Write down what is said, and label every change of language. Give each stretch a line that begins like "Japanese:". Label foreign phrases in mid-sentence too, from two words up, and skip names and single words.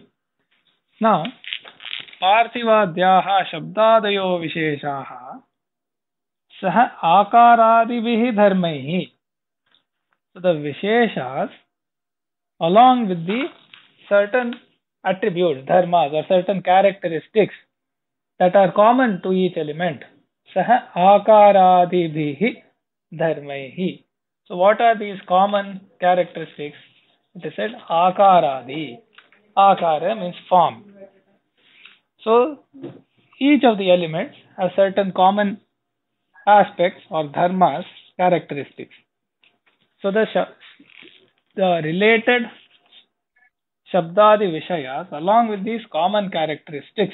English: Now,
Sanskrit: पार्थिवाद्याः शब्दादयो विशेषाः सह आकारादिभिः धर्मैः.
English: So the Visheshas along with the certain attributes, dharmas, or certain characteristics that are common to each element.
Sanskrit: सह आकारादिभिः धर्मैः.
English: So what are these common characteristics? It is said akaradi. Akara means form. So each of the elements have certain common aspects or dharmas, characteristics. So the related
Sanskrit: शब्दादि विषयाः
English: along with these common characteristics.